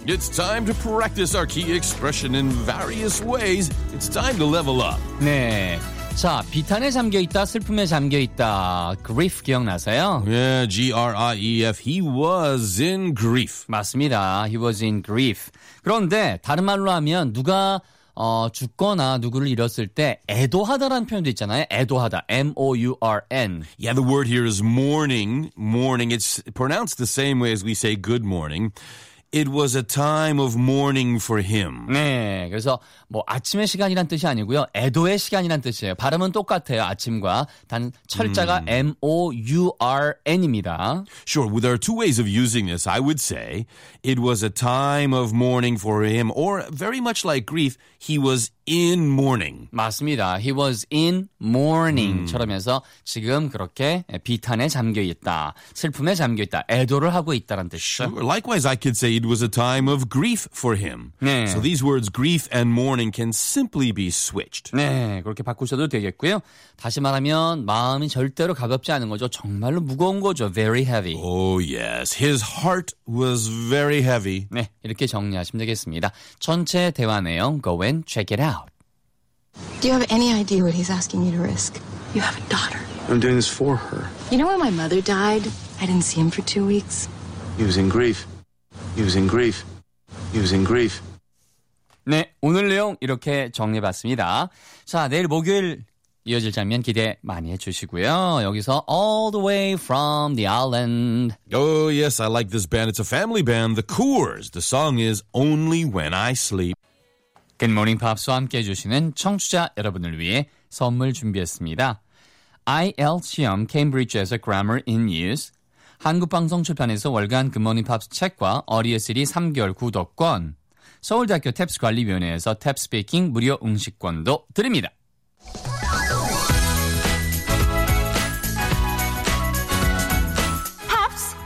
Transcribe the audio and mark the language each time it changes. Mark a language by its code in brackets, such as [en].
[en] It's time to practice our key expression in various ways. It's time to level up. [ko] 네. 자, 비탄에 잠겨 있다, 슬픔에 잠겨 있다. Grief 기억나세요? [en] Yeah, G-R-I-E-F. He was in grief. [ko] 맞습니다. [en] He was in grief. [ko] 그런데 다른 말로 하면 누가 죽거나 누구를 잃었을 때 애도하다라는 표현도 있잖아요. 애도하다. M-O-U-R-N. [en] Yeah, the word here is mourning. Mourning. It's pronounced the same way as we say good morning. It was a time of mourning for him. [ko] 네, 그래서 뭐 아침의 시간이란 뜻이 아니고요. 애도의 시간이란 뜻이에요. 발음은 똑같아요. 아침과 단 철자가 M-O-U-R-N입니다. [en] Sure, well, there are two ways of using this. I would say it was a time of mourning for him or very much like grief, he was in mourning. [ko] 맞습니다. [en] He was in mourning [ko] 처럼 해서 지금 그렇게 비탄에 잠겨 있다. 슬픔에 잠겨 있다. 애도를 하고 있다는 뜻이죠. [en] Sure. Likewise, I could say it was a time of grief for him. [ko] 네. [en] So these words grief and mourning can simply be switched. [ko] 네, 그렇게 바꾸셔도 되겠고요. 다시 말하면 마음이 절대로 가볍지 않은 거죠. 정말로 무거운 거죠. [en] Very heavy. Oh yes, his heart was very heavy. [ko] 네, 이렇게 정리하시면 되겠습니다. 전체 대화 내용 [en] go and check it out. Do you have any idea what he's asking you to risk? You have a daughter. I'm doing this for her. You know when my mother died? I didn't see him for 2 weeks. He was in grief. He was in grief. He was in grief. [ko] 네, 오늘 내용 이렇게 정리해봤습니다. 자, 내일 목요일 이어질 장면 기대 많이 해주시고요. 여기서 All the Way from the Island. [en] Oh, yes, I like this band. It's a family band, The Coors. The song is Only When I Sleep. [ko] Good Morning Pops와 함께 해주시는 청취자 여러분을 위해 선물 준비했습니다. IELTS 시험 Cambridge에서 Grammar in Use. 한국방송 출판에서 월간 Good Morning Pops 책과 어리어시리 3개월 구독권. 서울대학교 탭스관리위원회에서 탭스피킹 무료 응시권도 드립니다. 팝스